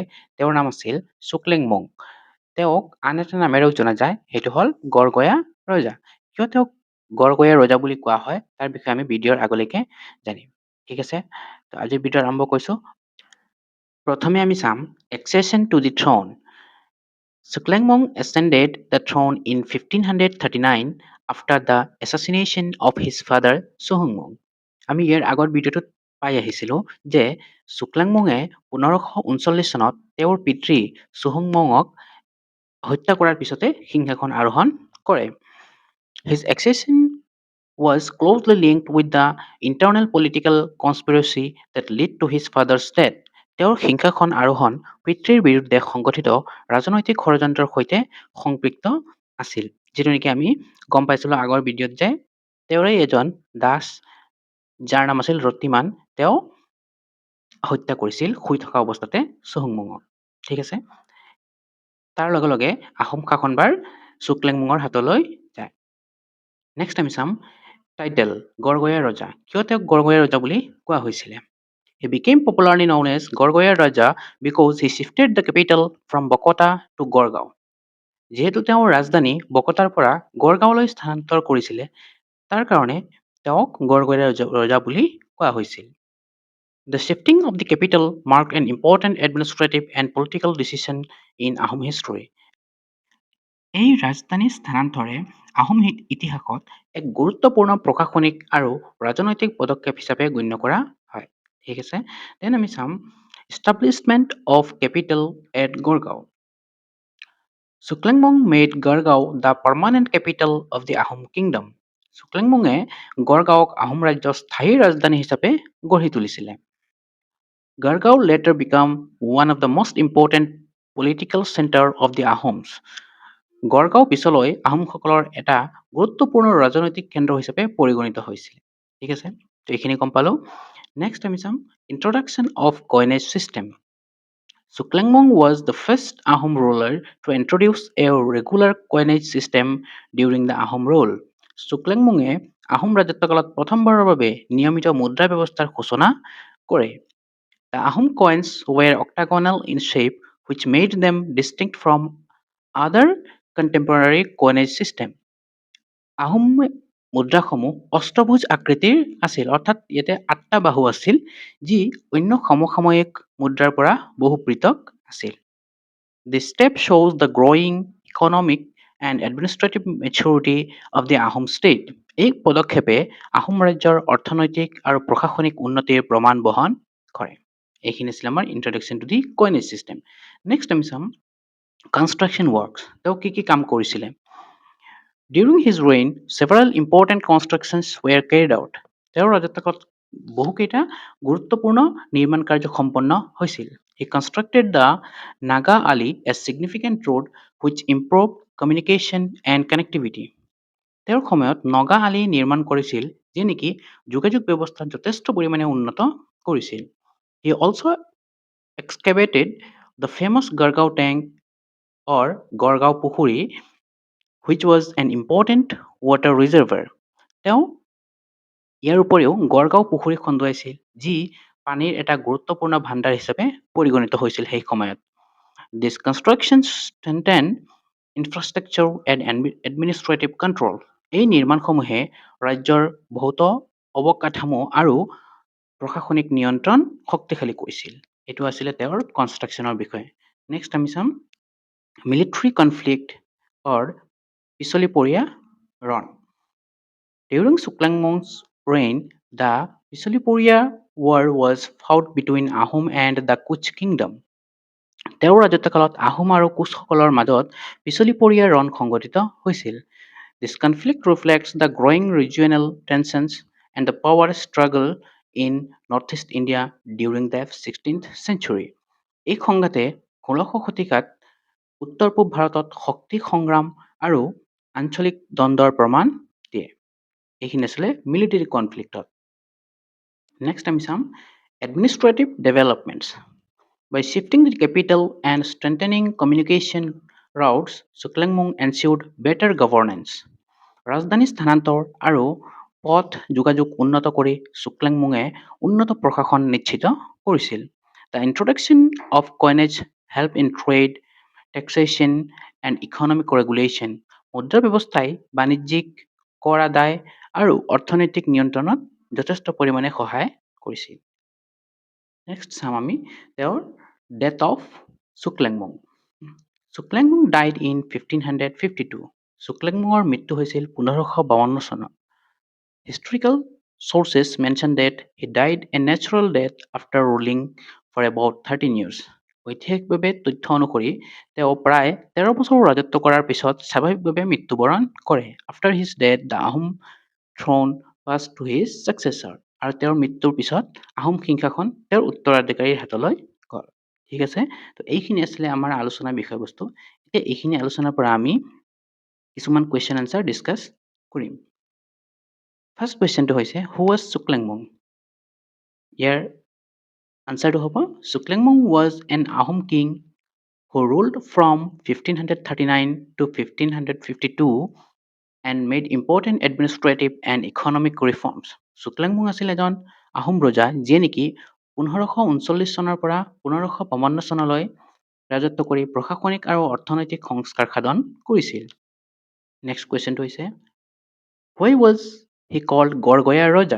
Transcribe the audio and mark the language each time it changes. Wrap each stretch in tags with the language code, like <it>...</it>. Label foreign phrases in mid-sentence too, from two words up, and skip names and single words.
<as>তেওঁৰ নাম আছিল চুক্লেংমুং। তেওঁক আন এটা নামেৰেও জনা যায়, সেইটো হ'ল গড়গয়া ৰজা। কিয় তেওঁক গড়গয়া ৰজা বুলি কোৱা হয় তাৰ বিষয়ে আমি ভিডিঅ'ৰ আগলৈকে জানিম। ঠিক আছে, তো আজিৰ ভিডিঅ' আৰম্ভ কৰিছোঁ। প্ৰথমে আমি চাম</as> <en>accession to the throne. Suklingmong ascended the throne in 1539 after the assassination of his father Suhungmung.</en> <as>আমি ইয়াৰ আগৰ ভিডিঅ'টোত পাই আহিছিলোঁ যে চুক্লেংমঙে 1539 চনত তেওঁৰ পিতৃ চুহুংমঙক হত্যা কৰাৰ পিছতে সিংহাসন আৰোহণ কৰে।</as> <en>His accession was closely linked with the internal political conspiracy that led to his father's death.</en> <as>তেওঁৰ সিংহাসন আৰোহণ পিতৃৰ বিৰুদ্ধে সংগঠিত ৰাজনৈতিক ষড়যন্ত্ৰৰ সৈতে সম্পৃক্ত আছিল, যিটো নেকি আমি গম পাইছিলোঁ আগৰ ভিডিঅ'ত যে তেওঁৰে এজন দাস যাৰ নাম আছিল ৰতিমান, তেওঁ হত্যা কৰিছিল শুই থকা অৱস্থাতে চুহুংমুঙক। ঠিক আছে, তাৰ লগে লগে আহোম শাসনভাৰ চুক্লেংমুঙৰ হাতলৈ যায়। নেক্সট আমি চাম টাইটেল গড়গয়া ৰজা। কিয় তেওঁক গড়গয়া ৰজা বুলি কোৱা হৈছিলে?</as> <en>He became popularly known as Gorgoya Raja because he shifted the capital from Bokota to Gorgao.</en> <as>যিহেতু তেওঁ ৰাজধানী বকতাৰ পৰা গড়গাঁৱলৈ স্থানান্তৰ কৰিছিলে, তাৰ কাৰণে তেওঁক গড়গয়া ৰজা বুলি কোৱা হৈছিল।</as> <en>The shifting of the capital marked an important administrative and political decision in Ahom history.</en> <as>এই ৰাজধানী স্থানান্তৰে আহোম ইতিহাসত এক গুৰুত্বপূৰ্ণ প্ৰশাসনিক আৰু ৰাজনৈতিক পদক্ষেপ হিচাপে গণ্য কৰা হয়। ঠিক আছে, দেন আমি চাম</as> <en>establishment of capital at Gargaon. Suklingmong made Gargaon the permanent capital of the Ahom kingdom.</en> <as>চুক্লেংমঙে গড়গাঁৱক আহোম ৰাজ্যৰ স্থায়ী ৰাজধানী হিচাপে গঢ়ি তুলিছিলে।</as> <en>Gargaon later became one of the most important political center of the Ahoms.</en> <as>গড়গাঁও পিছলৈ আহোমসকলৰ এটা গুৰুত্বপূৰ্ণ ৰাজনৈতিক কেন্দ্ৰ হিচাপে পৰিগণিত হৈছিল। ঠিক আছে, তো এইখিনি গম পালোঁ। নেক্সট আমি চাম</as> <en>introduction of coinage system. Suklingmong was the first Ahom ruler to introduce a regular coinage system during the Ahom rule.</en> <as>চুক্লেংমঙে আহোম ৰাজত্বকালত প্ৰথমবাৰৰ বাবে নিয়মিত মুদ্ৰা ব্যৱস্থাৰ সূচনা কৰে।</as> <en>The Ahom coins were octagonal in shape, which made them distinct from other contemporary coinage system.</en> <as>আহোম মুদ্ৰাসমূহ অষ্টভুজ আকৃতিৰ আছিল, অৰ্থাৎ ইয়াতে 8টা বাহু আছিল, যি অন্য সমসাময়িক মুদ্ৰাৰ পৰা বহু পৃথক আছিল।</as> <en>This step shows the growing economic and administrative maturity of the Ahom state.</en> <as>এই পদক্ষেপে আহোম ৰাজ্যৰ অৰ্থনৈতিক আৰু প্ৰশাসনিক উন্নতিৰ প্ৰমাণ বহন কৰে। এইখিনি আছিল আমাৰ</as> <en>introduction to the coinage system.</en> <as>নেক্সট আমি চাম</as> <en>construction works.</en> <as>তেওঁ কি কাম কৰিছিলে?</as> <en>During his reign, several important constructions were carried out.</en> <as>তেওঁৰ ৰাজত্বকালত বহুকেইটা গুৰুত্বপূৰ্ণ নিৰ্মাণ কাৰ্য সম্পন্ন হৈছিল।</as> <en>He constructed the Naga Ali, a significant road which improved communication and connectivity.</en> <as>তেওঁৰ সময়ত নগা আলি নিৰ্মাণ কৰিছিল, যি নেকি যোগাযোগ ব্যৱস্থা যথেষ্ট পৰিমাণে উন্নত কৰিছিল।</as> <en>He also excavated the famous Gargaon tank or Gargaon পুখুৰী, which was an important water reservoir.</en> <as>তেওঁ ইয়াৰ উপৰিও গড়গাঁও পুখুৰী খন্দুৱাইছিল, যি পানীৰ এটা গুৰুত্বপূৰ্ণ ভাণ্ডাৰ হিচাপে পৰিগণিত হৈছিল সেই সময়ত।</as> <en>This construction strengthened infrastructure and administrative control.</en> <as>এই নিৰ্মাণসমূহে ৰাজ্যৰ বহুতো অৱকাঠামো আৰু প্ৰশাসনিক নিয়ন্ত্ৰণ শক্তিশালী কৰিছিল। এইটো আছিলে তেওঁৰ কনষ্ট্ৰাকশ্যনৰ বিষয়ে। নেক্সট আমি চাম</as> <en>military conflict</en> <as>অৰ পিছলিপৰীয়া ৰণ।</as> <en>During Suklingmong's reign, the Pisoliporia War was fought between Ahom and the Kuch Kingdom.</en> <as>তেওঁৰ ৰাজত্বকালত আহোম আৰু কোচসকলৰ মাজত পিছলিপৰীয়া ৰণ সংঘটিত হৈছিল।</as> <en>This conflict reflects the growing regional tensions and the power struggle in Northeast India during the 16th century.</en> <as>এই সংঘাতে 16শ শতিকাত উত্তৰ পূব ভাৰতত শক্তি সংগ্ৰাম আৰু আঞ্চলিক দ্বন্দ্বৰ প্ৰমাণ দিয়ে। এইখিনি আছিলে</as> <en>military conflictত।</en> <as>নেক্সট আমি চাম</as> <en>administrative developments. By shifting the capital and strengthening communication routes, Suklingmong ensured better governance.</en> <as>ৰাজধানী স্থানান্তৰ আৰু পথ যোগাযোগ উন্নত কৰি চুকলেংমুঙে উন্নত প্ৰশাসন নিশ্চিত কৰিছিল।</as> <en>The introduction of coinage help in trade, taxation and economic regulation.</en> <as>মুদ্ৰা ব্যৱস্থাই বাণিজ্যিক, কৰ আদায় আৰু অৰ্থনৈতিক নিয়ন্ত্ৰণত যথেষ্ট পৰিমাণে সহায় কৰিছিল। নেক্সট চাম আমি তেওঁৰ</as> <en>death of Suklingmong. Suklingmong died in 1552.</en> <as>চুকলেংমুঙৰ মৃত্যু হৈছিল 1552 চনত।</as> <en>Historical sources mention that he died a natural death after ruling for about 13 years.</en> <as>ঐতিহাসিকভাৱে তথ্য অনুসৰি তেওঁ প্ৰায় 13 বছৰ ৰাজত্ব কৰাৰ পিছত স্বাভাৱিকভাৱে মৃত্যুবৰণ কৰে।</as> <en>After his death, the Ahom throne passed to his successor.</en> <as>আৰু তেওঁৰ মৃত্যুৰ পিছত আহোম সিংহাসন তেওঁৰ উত্তৰাধিকাৰীৰ হাতলৈ গ'ল। ঠিক আছে, তো এইখিনি আছিলে আমাৰ আলোচনাৰ বিষয়বস্তু। এতিয়া এইখিনি আলোচনাৰ পৰা আমি কিছুমান</as> <en>question answer discuss</en> <as>কৰিম।</as> <en>ফাৰ্ষ্ট</en> <as>কুৱেশ্যনটো হৈছে</as> <en>who was Suklingmong?</en> <as>ইয়াৰ আনচাৰটো হ'ব</as> <en>Suklingmong was an Ahom king who ruled from 1539 to 1552 and made important administrative and economic reforms.</en> <as>চুকলেংমুং আছিল এজন আহোম ৰজা যিয়ে নেকি 1539 চনৰ পৰা 1552 চনলৈ ৰাজত্ব কৰি প্ৰশাসনিক আৰু অৰ্থনৈতিক সংস্কাৰ সাধন কৰিছিল।</as> <en>নেক্সট</en> <as>কুৱেশ্যনটো হৈছে</as> <en>why was he called গড়গয়া ৰজা?</en>